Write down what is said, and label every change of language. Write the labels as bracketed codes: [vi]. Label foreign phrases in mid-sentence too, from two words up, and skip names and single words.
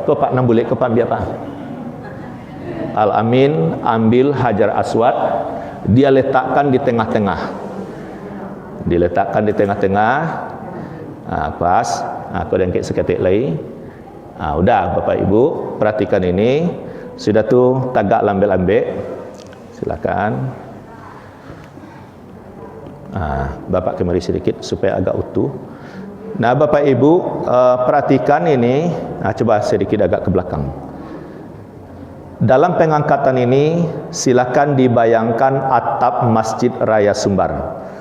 [id] Pak Nambule, Pak biar Pak. Al-Amin ambil Hajar Aswad, dia letakkan di tengah-tengah. Pas. [min] Aku dengkek seketik lagi. [id] Udah Bapak Ibu, perhatikan ini. [min] Sudah tu tagak lambe-lambe. [id] Silakan. Bapak kemari sedikit supaya agak utuh. Nah, Bapak Ibu perhatikan ini. Coba sedikit agak ke belakang. Dalam pengangkatan ini silakan dibayangkan atap Masjid Raya Sumbar.